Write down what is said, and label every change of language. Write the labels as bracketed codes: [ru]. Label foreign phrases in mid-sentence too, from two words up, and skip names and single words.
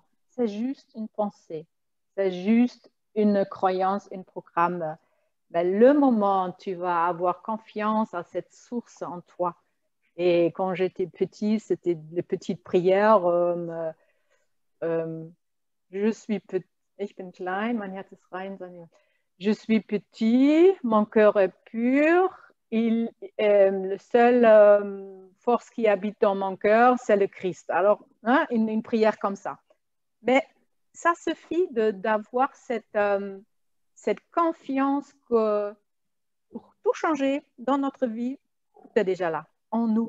[fr] C'est juste une pensée, c'est juste une croyance, un programme. Ben, le moment où tu vas avoir confiance à cette source en toi. Et quand j'étais petit, c'était les petites prières. Je suis petit, [de] ich bin klein, mein Herz ist rein. [fr] Je suis petit, mon cœur est pur. Le seul force qui habite dans mon cœur, c'est le Christ. Alors, hein, une prière comme ça. Mais ça suffit d'avoir cette confiance que pour tout changer dans notre vie, tout est déjà là, en nous.